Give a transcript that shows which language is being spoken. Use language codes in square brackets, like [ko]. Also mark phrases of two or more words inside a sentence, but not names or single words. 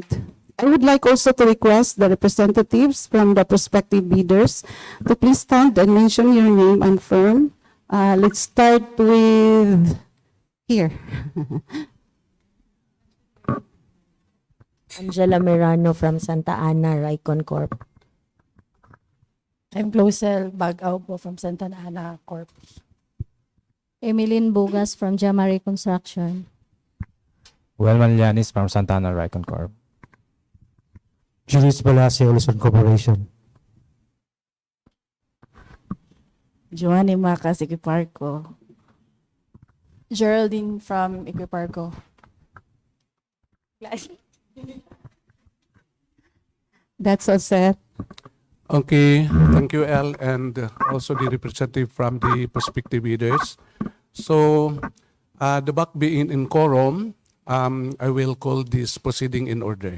[en] I would like also to request the representatives from the prospective bidders to please stand and mention your name and firm. Let's start with here. Angela Mirano from Santa Ana, Raycon Corp. I'm Closel Bagaw po from Santa Ana Corp. Emeline Bugas from Jamari Construction. Welman Llanes from Santa Ana Raycon Corp. Julius Balacio, Luzon Corporation. Joanny Macas, Equiparco. Geraldine from Equiparco. That's all set. Okay, thank you, El, and also the representative from the prospective bidders. So, the BAC being in quorum, I will call this proceeding in order.